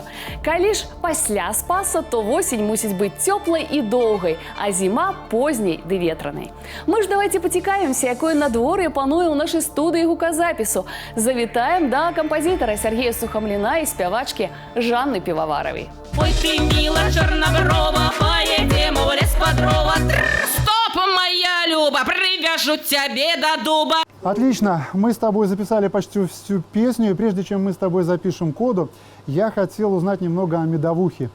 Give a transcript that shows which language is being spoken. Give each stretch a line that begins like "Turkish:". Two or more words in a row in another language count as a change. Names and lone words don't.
Belarusian: Калі ж пасля спаса, то восень мусіць быць цёплай і доўгай, а зіма позняй ды ветранай. Мы ж давайте поцікавимся, якое надвор'е пануе ў нашай студыі гуказапісу. Завітаем да кампазітара Сергея Сухомліна і спявачкі Жанны Піваваравай.
Russian: Ой, ты, мила черноброва, поедем в лес под дрова. Стоп, моя Люба, привяжу тебе до дуба. Отлично, мы с тобой записали почти всю песню, и прежде чем мы с тобой запишем коду, я хотел узнать немного о медовухе.